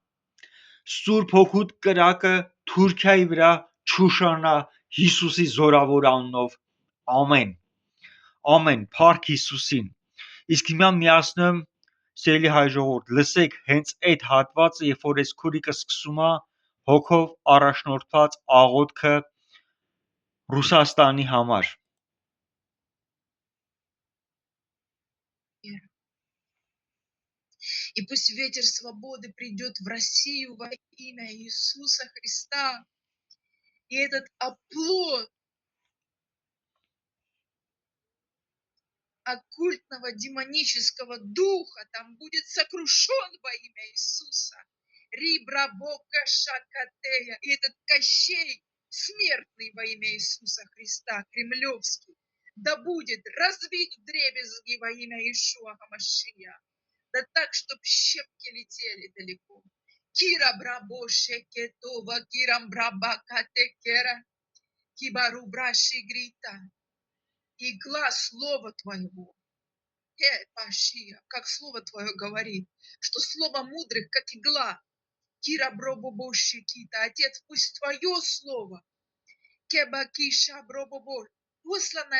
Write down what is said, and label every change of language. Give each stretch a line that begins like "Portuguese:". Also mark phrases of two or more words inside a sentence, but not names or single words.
Armenian: Սուրբ Հոգուդ կրակը Թուրքիայի վրա չուշանա Հիսուսի զորավոր անունով։ Ամեն։ Ամեն, փառք Հիսուսին։ Իսկ հիմա միացնում սիրելի հայ ժողովուրդ, լսեք հենց այդ հատվածը, երբ որ այս քուրիկը սկսում է հոգով առաջնորդված աղոթքը Ռուսաստանի համար։
Russian: И пусть ветер свободы придет в Россию во имя Иисуса Христа. И этот оплот оккультного демонического духа там будет сокрушен во имя Иисуса. Рибрабока шакатея. И этот Кощей смертный во имя Иисуса Христа, кремлевский, да будет разбит вдребезги во имя Иешуа Хамашия. Да так, чтоб щепки летели далеко. Кира брабо шекетова, кирам браба катекера, кибару браши грита. И глаз слова Твоего, Пашия, как Слово Твое говорит, что Слово мудрых, как игла, Кира бробобо шекита, Отец, пусть Твое Слово, Кебакиша бробобо, посланное